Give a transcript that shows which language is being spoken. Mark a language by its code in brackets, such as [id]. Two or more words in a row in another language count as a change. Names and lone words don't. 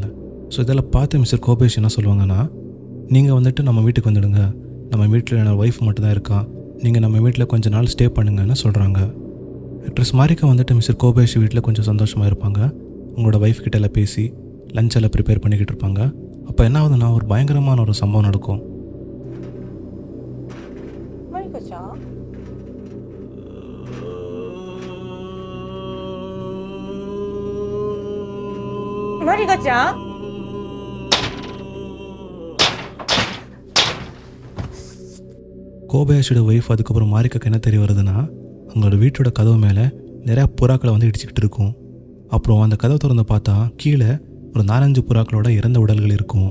[ta] ஸோ இதெல்லாம் பார்த்து மிஸ்டர் கோபேஷ் என்ன சொல்லுவாங்கன்னா, நீங்கள் வந்துட்டு நம்ம வீட்டுக்கு வந்துடுங்க, நம்ம வீட்டில் என்னோடய ஒய்ஃப் மட்டும் தான் இருக்கா, நீங்கள் நம்ம வீட்டில் கொஞ்சம் நாள் ஸ்டே பண்ணுங்கன்னு சொல்கிறாங்க. ஆக்ட்ரஸ் மாரிக்கா வந்துட்டு மிஸ்டர் கோபேஷ் வீட்டில் கொஞ்சம் சந்தோஷமாக இருப்பாங்க. உங்களோட ஒய்ஃப் கிட்ட எல்லாம் பேசி லஞ்ச் எல்லாம் ப்ரிப்பேர் பண்ணிக்கிட்டு இருப்பாங்க. அப்போ என்ன ஆகுதுன்னா ஒரு பயங்கரமான ஒரு சம்பவம் நடக்கும். [ja] マリカちゃん？マリカちゃん？ [ta] கோபயாஷியோட ஒய்ஃப் அதுக்கப்புறம் மாரிக்காக்கு என்ன தெரிய வருதுன்னா, அவங்களோட வீட்டோட கதவு மேலே நிறையா புறாக்களை வந்து இடிச்சிக்கிட்டு இருக்கும். அப்புறம் அந்த கதவை திறந்து பார்த்தா கீழே ஒரு 4-5 புறாக்களோட இறந்த உடல்கள் இருக்கும்.